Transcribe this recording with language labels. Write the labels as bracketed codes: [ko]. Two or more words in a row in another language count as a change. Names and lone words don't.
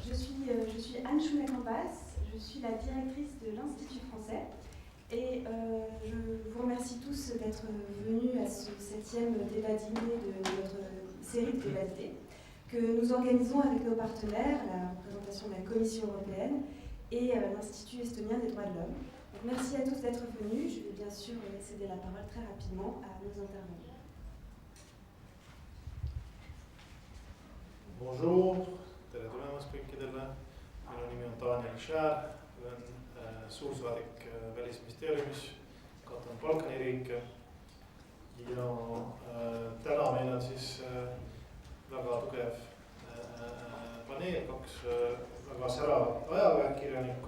[fr] Je suis Anne Choumet-Cambas, je suis la directrice de l'Institut français et je vous remercie tous d'être venus à ce 7e débat dîner de notre série de débats d'idées que nous organisons avec nos partenaires, la représentation de la Commission européenne et l'Institut estonien des droits de l'homme. Donc, merci à tous d'être venus. Je vais bien sûr céder la parole très rapidement à nos intervenants. Bonjour, [et] tere tulemast kõikidele. Minu nimi on Daniel Schär, olen suursaadik Välisministeeriumis, katan Balkani riike. Ja täna meil on siis väga tugev paneel, kaks väga säravat ajakirjanikku.